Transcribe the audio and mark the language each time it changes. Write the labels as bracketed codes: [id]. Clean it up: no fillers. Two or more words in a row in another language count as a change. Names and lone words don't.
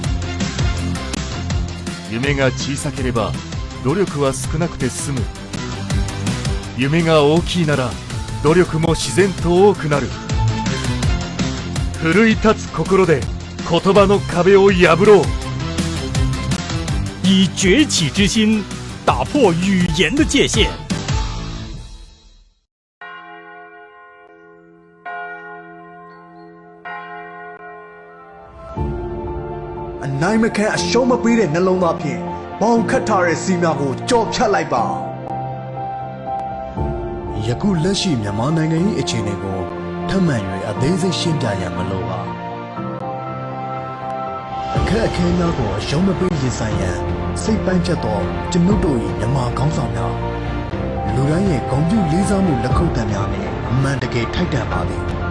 [ja] 夢が小さければ努力は少なくて済む。夢が大きいなら努力も自然と多くなる。奮い立つ心で言葉の壁を破ろう。 [zh] 以崛起之心打破语言的界限。 [my] အနိုင်မခံအရှုံးမပေးတဲ့နှလုံးသားဖြင့်ဘောင်ခတ်ထားတဲ့စီများကိုကြော်ဖြတ်လိုက်ပါ ယခုလက်ရှိမြန်မာနိုင်ငံ၏အခြေအနေကိုထပ်မံ၍အသေးစိတ်ရှင်းပြရန်မလိုပါအခက်အခဲများကိုအရှုံးမပေးရင်ဆိုင်ရန်စိတ်ပိုင်းချက်သောကျွန်ုပ်တို့၏မြန်မာခေါင်းဆောင်များလူတိုင်းရဲ့ဂုဏ်ပြုလေးစားမှုလက်ခုပ်သံများနဲ့အမှန်တကယ်ထိုက်တန်ပါသည်